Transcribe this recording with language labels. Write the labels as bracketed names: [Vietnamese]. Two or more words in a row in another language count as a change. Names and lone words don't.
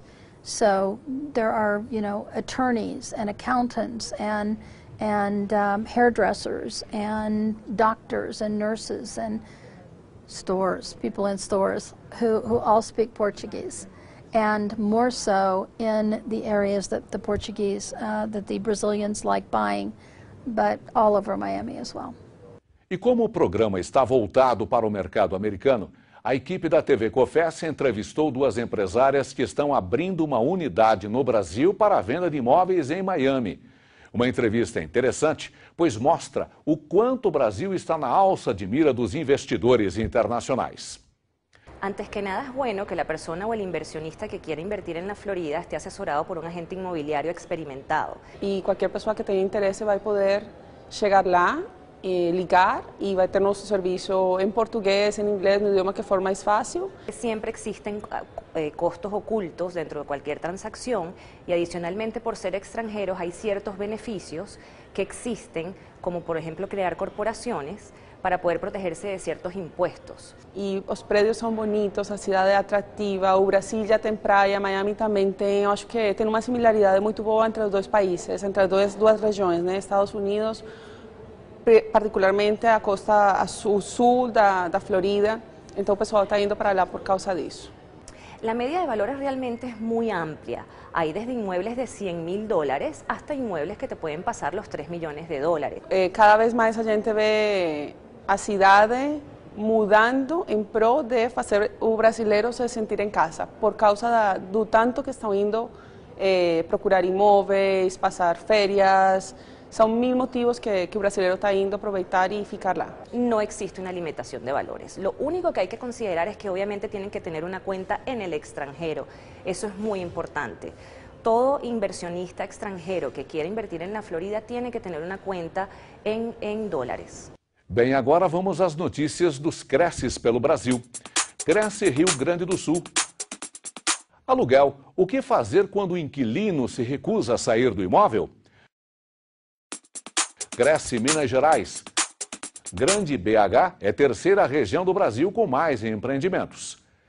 [English] So there are, you know, attorneys and accountants and hairdressers and doctors and nurses and stores, people in stores who all speak Portuguese, and more so in the areas that the Portuguese, that the Brazilians like buying, but all over Miami as well. [Portuguese] E como o programa está voltado para o mercado americano, a equipe da TV Cofesse entrevistou duas empresárias que estão abrindo uma unidade no Brasil para a venda de imóveis em Miami. Uma entrevista interessante, pois mostra o quanto o Brasil está na alça de mira dos investidores internacionais. [Spanish] Antes que nada es bueno que la persona o el inversionista que quiera invertir en la Florida esté asesorado por un agente inmobiliario experimentado. [Portuguese] E qualquer pessoa que tenha interesse vai poder chegar lá, ligar [Spanish] y va a tener nuestro servicio en portugués, en inglés, en un idioma que for más fácil. Siempre existen costos ocultos dentro de cualquier transacción y adicionalmente por ser extranjeros hay ciertos beneficios que existen, como por ejemplo crear corporaciones para poder protegerse de ciertos impuestos. [Portuguese] E os prédios são bonitos, a cidade é atrativa, o Brasil já tem praia, Miami também tem, eu acho que tem uma similaridade muito boa entre os dois países, entre as duas regiões, né? Estados Unidos, particularmente a costa sul da Florida, então o pessoal está indo para lá por causa disso. [Spanish] La media de valores realmente es muy amplia. Hay desde inmuebles de $100.000 hasta inmuebles que te pueden pasar los $3 millones. [Portuguese] Cada vez mais a gente vê a cidade mudando em prol de fazer o brasileiro se sentir em casa, por causa do tanto que estão indo procurar imóveis, passar férias. [Spanish] Son 1000 motivos que el brasileño está yendo a aprovechar y [Portuguese] ficar lá. [Spanish] No existe una limitación de valores. Lo único que hay que considerar es que obviamente tienen que tener una cuenta en el extranjero. Eso es muy importante. Todo inversionista extranjero que quiera invertir en la Florida tiene que tener una cuenta en dólares. [Portuguese] Bem, agora vamos às notícias dos Cresces pelo Brasil. Cresce Rio Grande do Sul. Aluguel. O que fazer quando o inquilino se recusa a sair do imóvel? Cresce Minas Gerais. Grande BH é terceira região do Brasil com mais empreendimentos.